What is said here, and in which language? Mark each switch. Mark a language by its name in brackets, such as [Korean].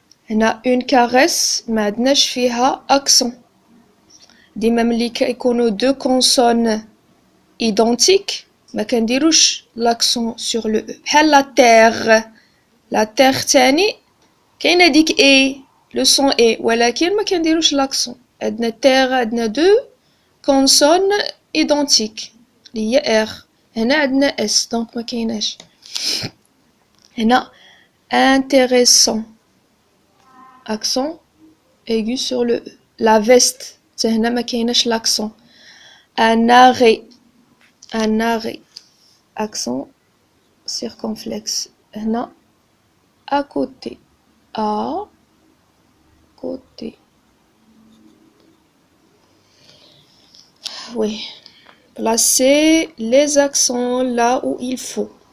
[Arabic] هنا une caresse ما عندناش فيها accent. ديما ملي كيكونوا [French] deux consonnes identiques [Arabic] ما كنديروش l'accent sur le E. بحال [French] la terre. La terre [Arabic] تاني كاينه ديك [French] A le son A [Arabic] ولكن ما كنديروش [French] l'accent. [Arabic] عندنا terre عندنا [French] deux consonnes identiques [Arabic] اللي هي R. هنا عندنا S donc ما كايناش. هنا [French] intéressant accent aigu sur le E. [Arabic] La veste حتى هنا ما كايناش l'accent. [French] Un arrêt accent circonflexe. [Arabic] هنا [French] à côté. À côté. Oui. Placez les accents là où il faut.